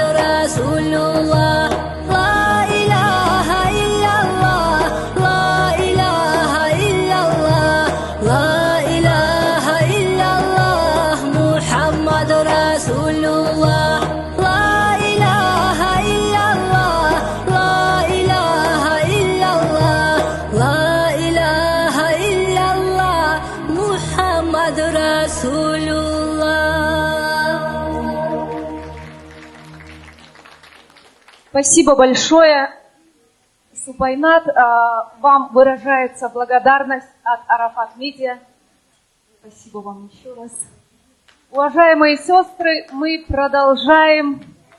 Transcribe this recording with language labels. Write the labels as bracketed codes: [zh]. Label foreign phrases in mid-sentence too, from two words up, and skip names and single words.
[ar] رسول الله لا إله إلا الله لا إله إلا الله لا إله إلا الله محمد رسول الله لا إله إلا الله لا إله إلا الله لا إله إلا الله محمد رسول الله. [ru] Спасибо большое, Субайнат. Вам выражается благодарность от Арафат Медиа. Спасибо вам еще раз. Уважаемые сестры, мы продолжаем